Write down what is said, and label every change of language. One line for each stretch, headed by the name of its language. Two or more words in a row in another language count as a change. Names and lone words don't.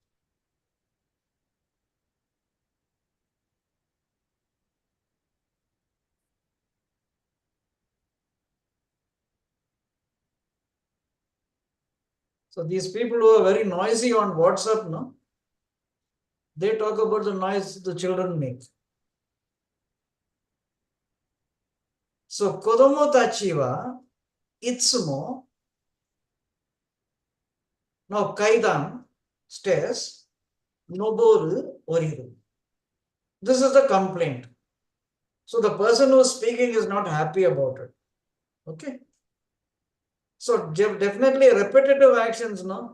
English: So these people who are very noisy on WhatsApp, they talk about the noise the children make.
Japanese: So kodomotachi wa itsumo, now kaidan, stairs, noboru, oriru.
English: This is the complaint. So the person who is speaking is not happy about it. Okay. So definitely repetitive actions, no?